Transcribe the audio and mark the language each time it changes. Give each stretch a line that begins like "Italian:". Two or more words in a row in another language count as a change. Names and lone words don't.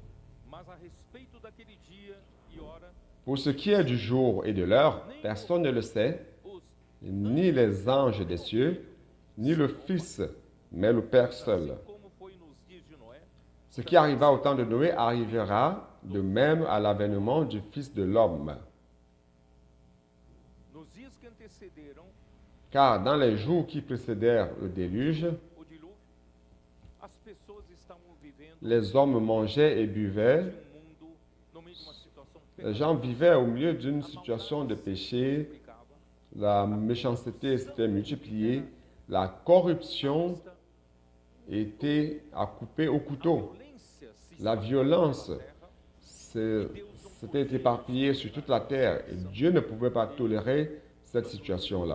French: Pour ce qui est du jour et de l'heure, personne ne le sait, ni les anges des cieux, ni le Fils, mais le Père seul. Ce qui arriva au temps de Noé arrivera de même à l'avènement du Fils de l'homme.
Portuguese: Nos dias que antecederam
French: Car dans les jours qui précédèrent le déluge,
Portuguese: o dilúvio, as pessoas estavam vivendo
French: les hommes mangeaient et buvaient.
Portuguese: mundo no meio de uma situação
French: Les gens vivaient au milieu d'une situation de péché.
Portuguese: complicada.
French: La méchanceté s'était multipliée. La corruption était à couper au couteau.
Portuguese: Violência se
French: La violence
Portuguese: terra,
French: s'était éparpillée sur toute la terre. Et Dieu ne pouvait pas tolérer cette situation-là.